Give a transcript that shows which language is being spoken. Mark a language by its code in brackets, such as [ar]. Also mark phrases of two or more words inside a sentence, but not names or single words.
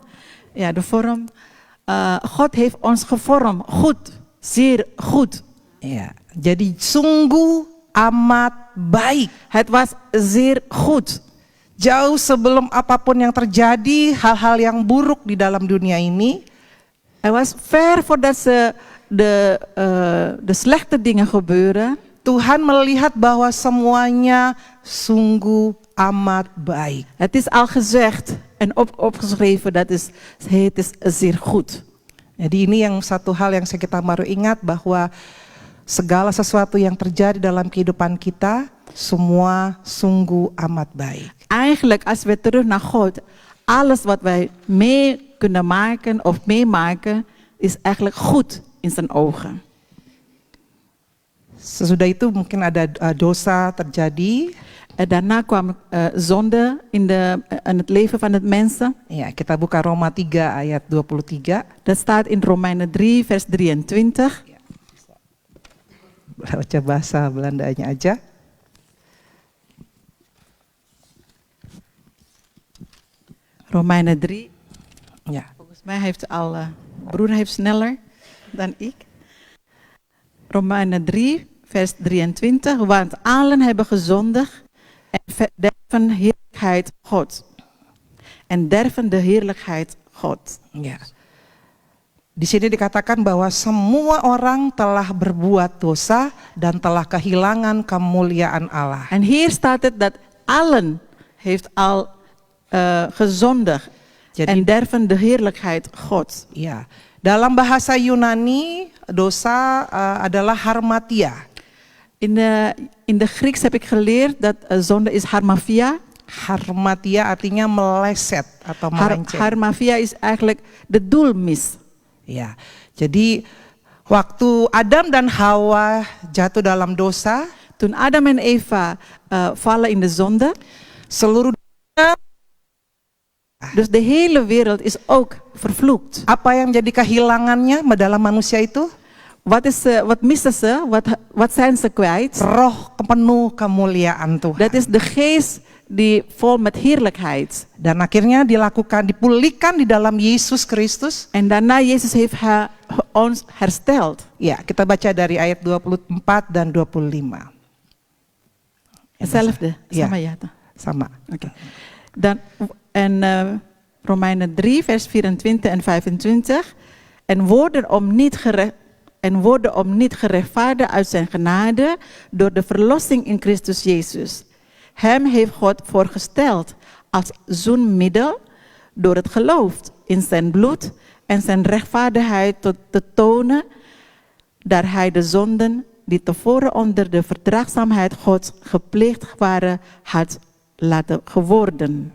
[nl] Ja, de vorm. God heeft ons gevormd, goed, zeer goed. [id] Ya, jadi sungguh amat baik. [nl] Het was zeer goed. [id] Jauh sebelum apapun yang terjadi, hal-hal yang buruk di dalam dunia ini, [nl] Het was ver voordat de slechte dingen gebeuren. [id] Tuhan melihat bahwa semuanya sungguh amat baik. [nl] Het is al gezegd en opgeschreven dat het is zeer goed. [id] Jadi ini yang satu hal yang kita baru ingat, bahwa segala sesuatu yang terjadi dalam kehidupan kita, semua sungguh amat baik. [nl] Eigenlijk, als we terug naar God, alles wat wij mee kunnen maken of meemaken, is eigenlijk goed in zijn ogen. [id] Sesudah itu mungkin ada dosa terjadi. [nl] Daarna kwam zonde in het leven van het mensen. [id] Ya, kita buka Roma 3 ayat 23. [nl] Dat staat in Romeinen 3 vers 23. [id] Baca bahasa Belandanya aja. [nl] Romeinen 3. Ja. Volgens mij heeft broer heeft sneller dan ik. Romeinen 3 vers 23. Want allen hebben gezondigd en verderven heerlijkheid God. En derven de heerlijkheid God. [id] Ya. Di sini dikatakan bahwa semua orang telah berbuat dosa dan telah kehilangan kemuliaan Allah. [nl] En hier staat het dat allen heeft al gezondigd en derven de heerlijkheid God. [id] Ya, dalam bahasa Yunani dosa adalah harmatia. [nl] In de Grieks heb ik geleerd dat zonde is harmafia. [id] Harmatia artinya meleset atau melenceng. [nl] Harmafia is eigenlijk de doelmis. [id] Ya, jadi waktu Adam dan Hawa jatuh dalam dosa, [nl] toen Adam en Eva vallen in de zonde, [id] seluruh dunia, [nl] dus de hele wereld is ook vervloekt. [id] Apa yang jadi kehilangannya dalam manusia itu? [nl] Wat missen ze? Wat zijn ze kwijt? [id] Roh penuh kemuliaan Tuhan. [nl] Dat is de geest die vol met heerlijkheid. [id] Dan akhirnya dipulihkan di dalam Yesus Kristus. [nl] En daarna Jezus heeft ons hersteld. [id] Ya, kita baca dari ayat 24 dan 25. [nl] Hetzelfde, sama [id] ya? Sama. [nl] Okay. Romeinen 3 vers 24 en 25. En worden om niet gerechtvaardigd uit zijn genade door de verlossing in Christus Jezus. Hem heeft God voorgesteld als zoenmiddel door het geloof in zijn bloed en zijn rechtvaardigheid te tonen, daar hij de zonden die tevoren onder de verdraagzaamheid Gods gepleegd waren, had laten geworden.